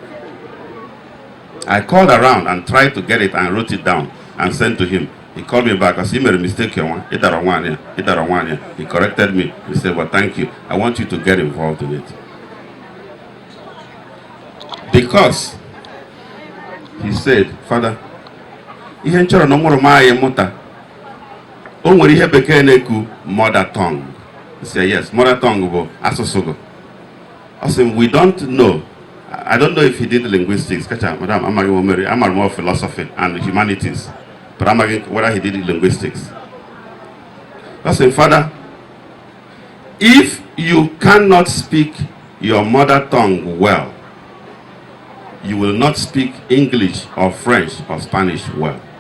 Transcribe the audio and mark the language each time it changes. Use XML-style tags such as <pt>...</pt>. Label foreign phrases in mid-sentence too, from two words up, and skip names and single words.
<en>I called around and tried to get it and wrote it down and sent to him. He called me back. I said, he made a mistake here. He corrected me. He said, well, thank you. I want you to get involved in it. Because he said, Father,</en> <ig>ihe nchọrọ na ụmụrụ anyị mụta o nwere ihe bekee na-ekwu</ig> <en>mother tongue. He said, yes, mother tongue</en> <ig>bụ asụsụ.</ig> <en>I said, we don't know. I don't know if he did linguistics. Madam, I'm more philosophy and humanities. But I'm whether he did linguistics. I said, Father, if you cannot speak your mother tongue well, you will not speak English or French or Spanish well.</en>